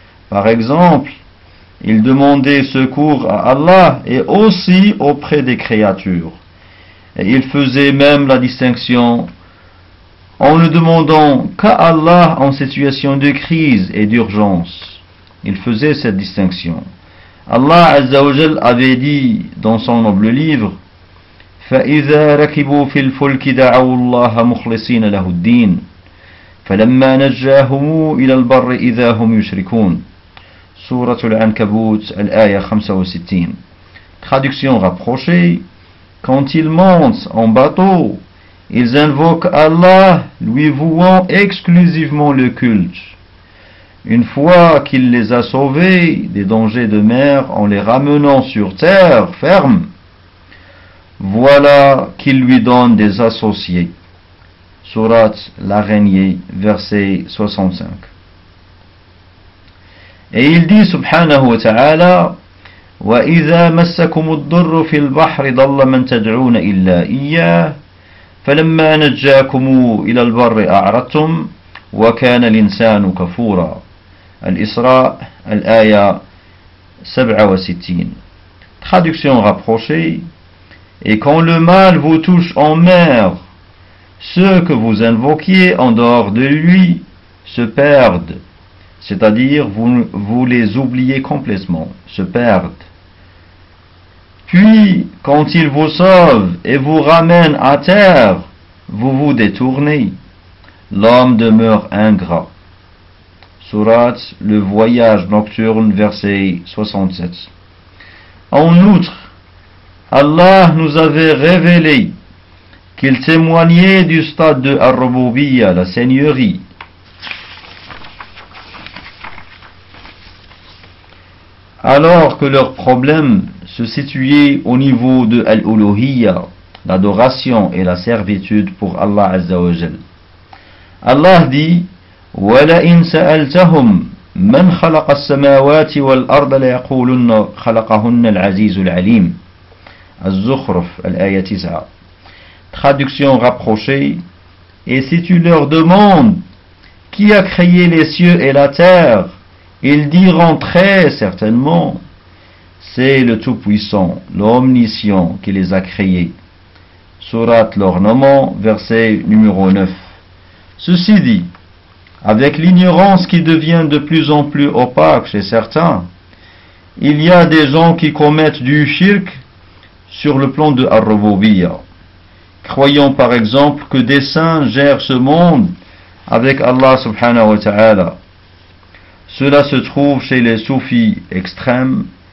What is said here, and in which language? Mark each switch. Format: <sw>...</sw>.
<fr>Par exemple, ils demandaient secours à Allah et aussi auprès des créatures. Et ils faisaient même la distinction en ne demandant qu'à Allah en situation de crise et d'urgence. Ils faisaient cette distinction. Allah Azza wa Jal avait dit dans son noble livre,</fr> <ar>فَإِذَا رَكِبُوا فِي الْفُلْكِ دَعَوُوا اللَّهَ مُخْلِصِينَ لَهُ الدِّينَ فَلَمَّا نَجَّاهُمُ إِلَى الْبَرِّ إِذَا هُمْ يُشْرِكُونَ Sourate Al-Ankabut, Al-Aya 65.</ar> <fr>Traduction rapprochée. Quand ils montent en bateau, ils invoquent Allah, lui vouant exclusivement le culte. Une fois qu'il les a sauvés des dangers de mer en les ramenant sur terre ferme, voilà qu'il lui donne des associés. Surat l'araignée, verset 65. Et il dit,</fr> <ar>subhanahu wa ta'ala, « وَإِذَا مَسَّكُمُ الضُّرُّ فِي الْبَحْرِ ضَلَّ مَنْ تَدْعُونَ إِلَّا إِيَّهِ فَلَمَّا نَجَّاكُمُ إِلَى الْبَرِّ أَعْرَضْتُمْ وَكَانَ الْإِنسَانُ كَفُورًا » Al-Isra, Al-Aya 67.</ar> <fr>Traduction rapprochée. Et quand le mal vous touche en mer, ceux que vous invoquiez en dehors de lui se perdent, c'est-à-dire vous les oubliez complètement, se perdent. Puis, quand ils vous sauvent et vous ramènent à terre, vous vous détournez. L'homme demeure ingrat. Surat, le voyage nocturne, verset 67. En outre, Allah nous avait révélé qu'il témoignait du stade de Ar-Rububiyya, la seigneurie. Alors que leur problème se situait au niveau de Al-Uluhiyya, l'adoration et la servitude pour Allah Azza wa Jal. Allah dit,</fr> <ar>وَلَئِنْ سَأَلْتَهُمْ مَنْ خَلَقَ السَّمَاوَاتِ وَالْأَرْضَ لَيَقُولُنَّ خَلَقَهُنَّ الْعَزِيزُ الْعَلِيمُ Az-Zukhruf, Al-Aya 9.</ar> <fr>Traduction rapprochée. Et si tu leur demandes qui a créé les cieux et la terre, ils diront très certainement, c'est le Tout-Puissant, l'Omniscient qui les a créés. Sourate l'Ornement, verset numéro 9. Ceci dit, avec l'ignorance qui devient de plus en plus opaque chez certains, il y a des gens qui commettent du shirk sur le plan de Ar-Rububiyya, croyant par exemple que des saints gèrent ce monde avec Allah subhanahu wa ta'ala. Cela se trouve chez les soufis extrêmes</fr>